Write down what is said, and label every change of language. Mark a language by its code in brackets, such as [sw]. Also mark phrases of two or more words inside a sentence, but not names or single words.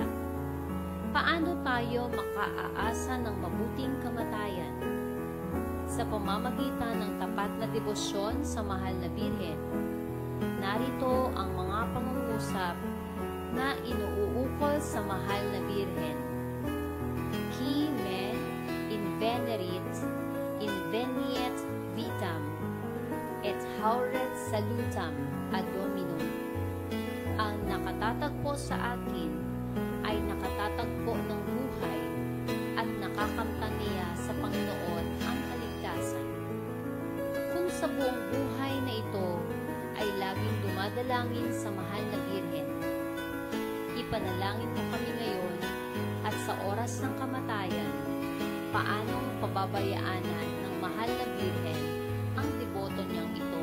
[tl] Paano tayo makaaasa ng mabuting kamatayan? Sa pamamagitan ng tapat na debosyon sa mahal na Birhen. Narito ang mga pangungusap na inuukol sa mahal na Birhen. [la] Qui me invenerit inveniet vitam et hauret salutam ad Dominum. [tl] Ang nakatatagpo sa atin ay nakatatagpo ng buhay at nakakamtan niya sa Panginoon ang kaligtasan. Kung sa buong buhay na ito ay laging dumadalangin sa mahal na Birhen, ipanalangin mo kami ngayon at sa oras ng kamatayan, paanong pababayaanan ng mahal na Birhen ang deboto niyang ito.